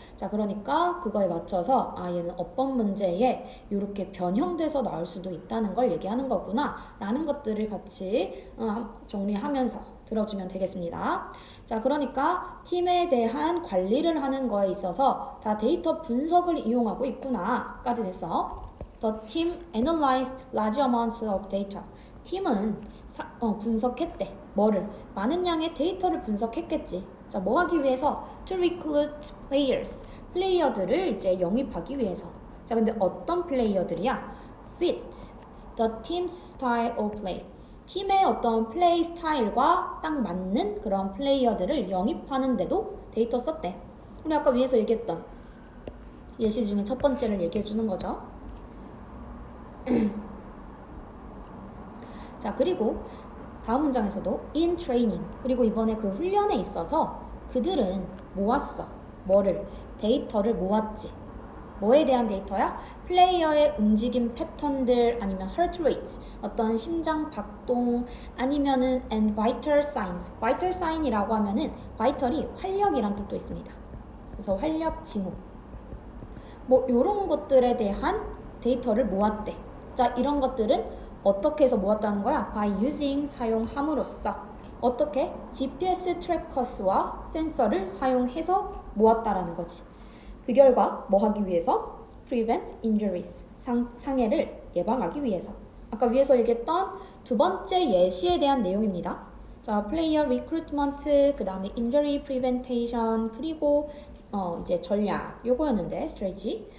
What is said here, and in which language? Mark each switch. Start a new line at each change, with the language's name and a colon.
Korean: 자, 그러니까 그거에 맞춰서 얘는 어법 문제에 이렇게 변형돼서 나올 수도 있다는 걸 얘기하는 거구나 라는 것들을 같이 정리하면서 들어주면 되겠습니다. 자, 그러니까 팀에 대한 관리를 하는 거에 있어서 다 데이터 분석을 이용하고 있구나 까지 됐어.
English: The team analyzed large amounts of data.
Korean: 팀은 분석했대. 뭐를? 많은 양의 데이터를 분석했겠지. 자, 뭐 하기 위해서?
English: To recruit players.
Korean: 플레이어들을 이제 영입하기 위해서. 자, 근데 어떤 플레이어들이야?
English: Fit the team's style of play.
Korean: 팀의 어떤 플레이 스타일과 딱 맞는 그런 플레이어들을 영입하는데도 데이터 썼대. 우리 아까 위에서 얘기했던 예시 중에 첫 번째를 얘기해 주는 거죠. 자, 그리고 다음 문장에서도
English: in training.
Korean: 그리고 이번에 그 훈련에 있어서 그들은 모았어. 뭐를? 데이터를 모았지. 뭐에 대한 데이터야? 플레이어의 움직임 패턴들 아니면
English: heart rate,
Korean: 어떤 심장 박동 아니면은
English: and vital signs.
Korean: vital sign이라고 하면은 vital이 활력이란 뜻도 있습니다. 그래서 활력 징후. 뭐 이런 것들에 대한 데이터를 모았대. 자, 이런 것들은 어떻게 해서 모았다는 거야?
English: by using,
Korean: 사용함으로써. 어떻게? GPS 트래커스와 센서를 사용해서 모았다라는 거지. 그 결과 뭐 하기 위해서?
English: prevent injuries,
Korean: 상해를 예방하기 위해서. 아까 위에서 얘기했던 두 번째 예시에 대한 내용입니다. 자,
English: player recruitment,
Korean: 그 다음에
English: injury prevention,
Korean: 그리고 이제 전략 요거였는데 strategy.